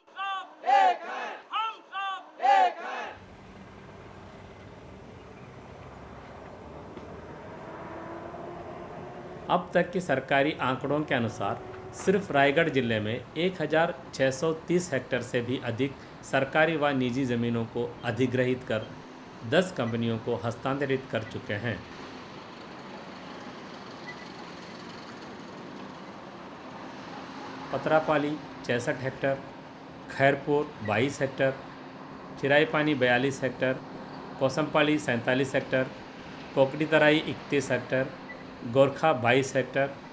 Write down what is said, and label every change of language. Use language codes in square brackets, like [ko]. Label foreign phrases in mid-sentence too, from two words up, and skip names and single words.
[hi] अब तक के सरकारी आंकड़ों के अनुसार सिर्फ रायगढ़ जिले में 1630 हेक्टेयर से भी अधिक सरकारी व निजी ज़मीनों को अधिग्रहित कर 10 कंपनियों को हस्तांतरित कर चुके हैं। पतरापाली, 66 हेक्टर, खैरपुर 22 हेक्टर, चिराईपानी 42 हेक्टर, कोसमपाली 47 हेक्टर, कोकड़ी तराई 31 हेक्टर, गोरखा 22 हेक्टर,